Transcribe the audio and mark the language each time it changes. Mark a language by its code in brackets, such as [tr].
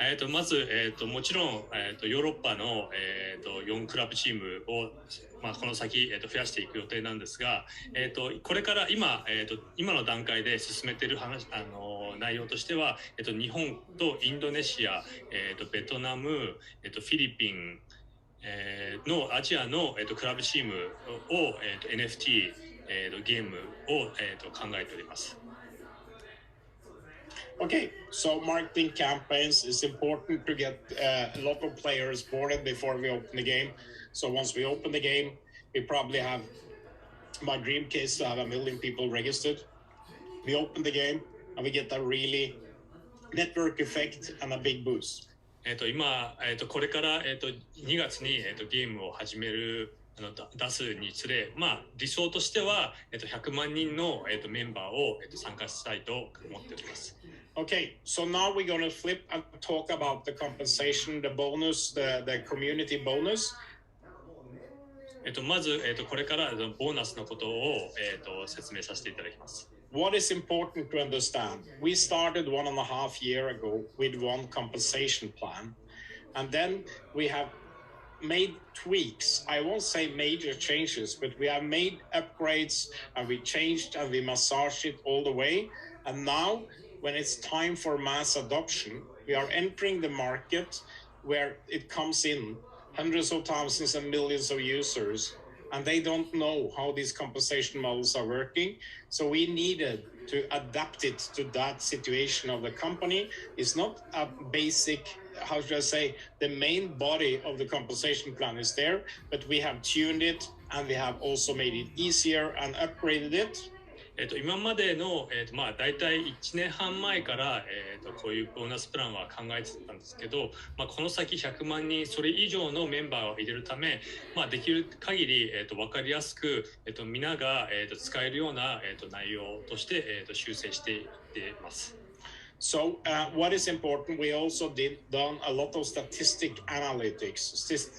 [ja] まず、もちろん、ヨーロッパの、4クラブチームを、この先、増やしていく予定なんですが、これから今の段階で進めている内容としては、日本とインドネシア、ベトナム、フィリピン、のアジアの、クラブチームを、NFT、ゲームを、考えております。 [en] Okay, so marketing campaigns is important to get a lot of players boarded before we open the game. So once we open the game, we probably have, my dream case to have 1 million people registered. We open the game and we get a really network effect and a big boost. [ja] 今、これから、2月に、ゲームを始める出すにつれ、理想としては、100万人の、メンバーを、参加したいと思っております。 [en] Okay, so now we're going to flip and talk about the compensation, the bonus, the community bonus. [ja] まず、これからボーナスのことを、説明させていただきます。 [en] What is important to understand? We started 1.5 years ago with one compensation plan, and then we have made tweaks. I won't say major changes, but we have made upgrades and we changed and we massaged it all the way. And now, when it's time for mass adoption, we are entering the market where it comes in hundreds of thousands and millions of users, and they don't know how these compensation models are working. So we needed to adapt it to that situation of the company. It's not a basic, how should I say, the main body of the compensation plan is there, but we have tuned it and we have also made it easier and upgraded it. [ja] 今までの、大体1年半前から、こういうボーナスプランは考えてたんですけど、この先100万人それ以上のメンバーを入れるため、できる限り、分かりやすく、皆が、使えるような、内容として、修正していっています。 [en] So what is important, we also done a lot of statistics analysis.